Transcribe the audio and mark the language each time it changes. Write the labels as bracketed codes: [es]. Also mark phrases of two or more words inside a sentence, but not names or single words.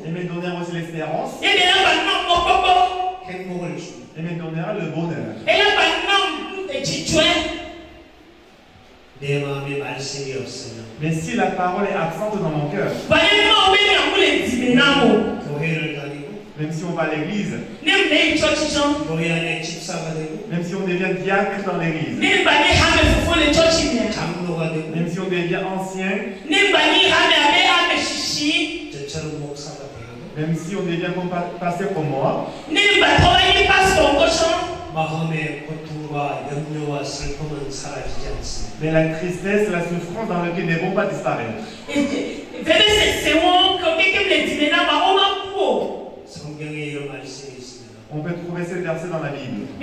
[fr] Elle me donnera aussi l'espérance. [ko] 행복을 주고 [fr] Elle me donnera le bonheur. [ko] 내 마음에 말씀이 없으면 [fr] Mais si la parole est absente dans mon cœur, [ko] 교회를 다니고 [fr] même si on va à l'église, [ko] 교회 안에 집사가 되고 [fr] même si on devient diacre dans l'église, [ko] 장로가 되고 [fr] même si on devient ancien, [ko] 저처럼 목사가 되고 [fr] même si on devient comme pasteur comme moi, Mais la tristesse, la souffrance dans lequel ne vont pas disparaître. On peut trouver ce verset dans la Bible.